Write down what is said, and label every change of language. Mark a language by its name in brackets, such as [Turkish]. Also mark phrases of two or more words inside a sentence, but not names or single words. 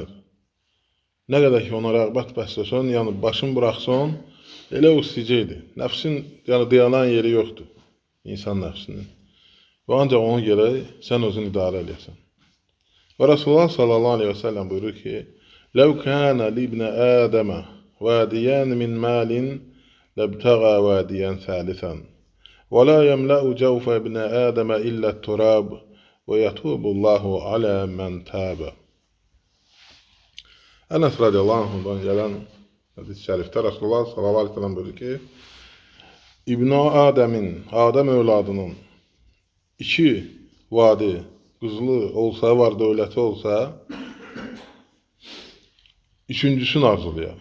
[Azerbaijani] Nə qədər ki ona rəğbət bəsləsən, yəni başın buraxsan, elə o istəyəcəkdir. Nəfsin yəni dayanan yeri yoxdur, insan nəfsinin. Və ancaq ona görə sən özünü idarə edəsən. Və Rasulullah [Arabic] صلى الله عليه وسلم [Azerbaijani] buyurur ki, [Arabic] لَوْ كَانَ لِبْنَ آدَمَ وَادِيَانِ مِنْ مَالٍ لَابْتَغَى وَادِيًا ثَالِثًا وَلَا يَمْلَأُ جَوْفَ ابْنَ آدَمَ إِلَّا التُّرَابُ وَيَتُوبُ اللّٰهُ عَلَى مَنْ تَابَ. [Azerbaijani] Ənəs radiyallahu anhudan gələn hədis-i şərifdə Rasulullah [Arabic] صلى الله عليه وسلم [Azerbaijani] buyurur ki, İbn-i Adəm övladının 2 vadi qızılı olsa, var dövləti olsa, üçüncüsünü arzulayar.